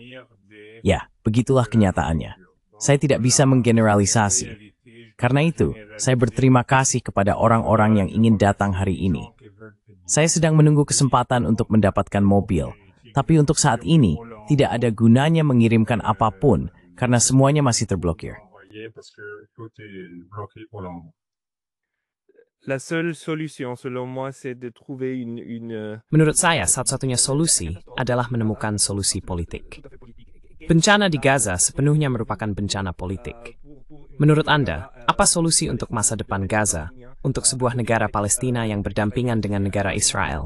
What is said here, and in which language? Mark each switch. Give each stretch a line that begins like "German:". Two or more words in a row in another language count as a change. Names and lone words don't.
Indonesian: Ya, begitulah kenyataannya. Saya tidak bisa menggeneralisasi. Karena itu, saya berterima kasih kepada orang-orang yang ingin datang hari ini. Saya sedang menunggu kesempatan untuk mendapatkan mobil, tapi untuk saat ini, tidak ada gunanya mengirimkan apapun, karena semuanya masih terblokir.
French: La seule solution, selon moi, c'est de trouver
Indonesian: Menurut saya, satu-satunya solusi adalah menemukan solusi politik. Bencana di Gaza sepenuhnya merupakan bencana politik. Menurut Anda, apa solusi untuk masa depan Gaza, untuk sebuah negara Palestina yang berdampingan dengan negara Israel?